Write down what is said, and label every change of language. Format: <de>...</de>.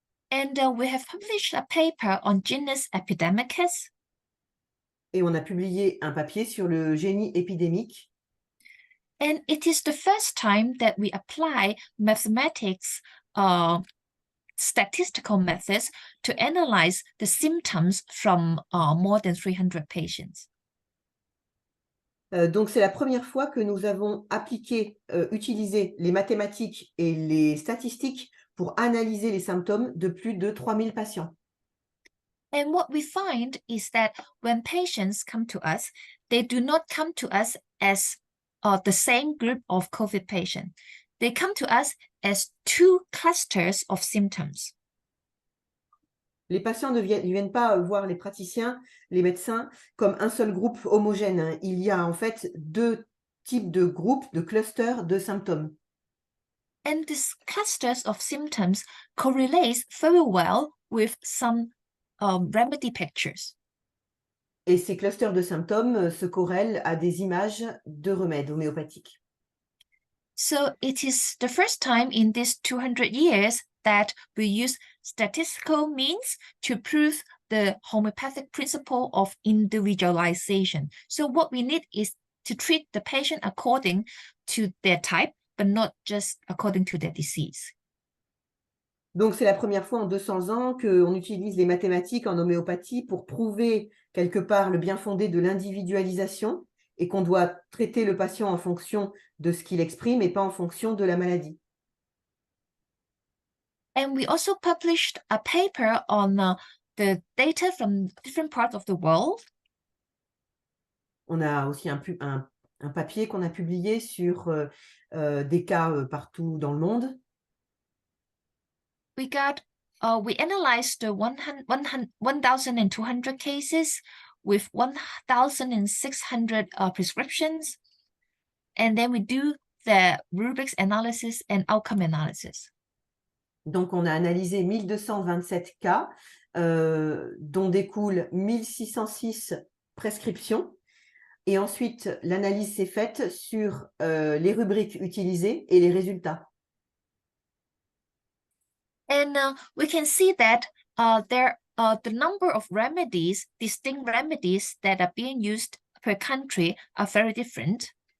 <en>And we have published a paper on Genus Epidemicus.</en> <fr>Et on a publié un papier sur le génie épidémique.</fr> <en>And it is the first time that we apply mathematics, statistical methods to analyze the symptoms from more than 300 patients.</en> <fr>Donc, c'est la première fois que nous avons utilisé les mathématiques et les statistiques pour analyser les symptômes de plus de 3000 patients.</fr> <en>And what we find is that when patients come to us, they do not come to us as the same group of COVID patients. They come to us as two clusters of symptoms.</en> <fr>Les patients ne viennent pas voir les praticiens, les médecins, comme un seul groupe homogène, hein. Il y a en fait deux types de groupes, de clusters de symptômes.</fr> <en>And these clusters of symptoms correlate very well with some remedy pictures.</en> <fr>Et ces clusters de symptômes se corrèlent à des images de remèdes homéopathiques.</fr> <en>So it is the first time in these 200 years that we use statistical means to prove the homeopathic principle of individualization. So what we need is to treat the patient according to their type, but not just according to their disease.</en> <fr>Donc, c'est la première fois en 200 ans qu'on utilise les mathématiques en homéopathie pour prouver quelque part le bien fondé de l'individualisation et qu'on doit traiter le patient en fonction de ce qu'il exprime et pas en fonction de la maladie.</fr> <en>And we also published a paper on the data from different parts of the world.</en> <fr>On a aussi un papier qu'on a publié sur des cas partout dans le monde.</fr> <en>We analyzed the 1,200 cases with 1,600 prescriptions, and then we do the rubrics analysis and outcome analysis.</en> <fr>Donc, on a analysé 1227 cas, dont découlent 1606 prescriptions. Et ensuite, l'analyse s'est faite sur les rubriques utilisées et les résultats.</fr> <en>And we can see that the number of remedies, distinct remedies that are being used per country are very different.</en>